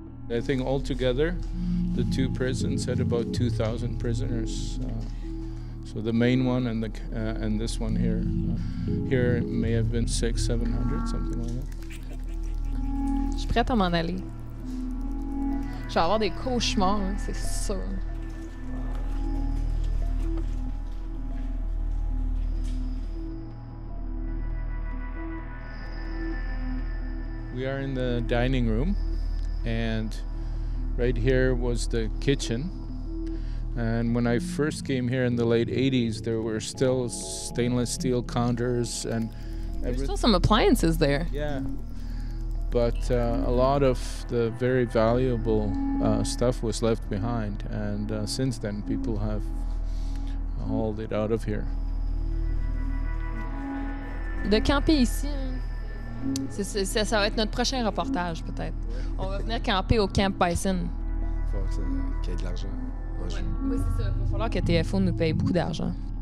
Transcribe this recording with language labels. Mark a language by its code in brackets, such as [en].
[en] I think altogether, the two prisons had about 2,000 prisoners. So the main one and this one here, here may have been 600-700, something like that. [fr] Je suis prête à m'en aller. Je vais avoir des cauchemars, hein, c'est sûr. [en] We are in the dining room, and right here was the kitchen. And when I first came here in the late 80s, there were still stainless steel counters and There's still some appliances there. Yeah, but a lot of the very valuable stuff was left behind, and since then people have hauled it out of here. [fr] De camper ici, ça va être notre prochain reportage, peut-être. On va venir camper au Camp Bison. Il faut qu'il y ait de l'argent. Ouais. Oui, c'est ça. Il va falloir que TFO nous paye beaucoup d'argent.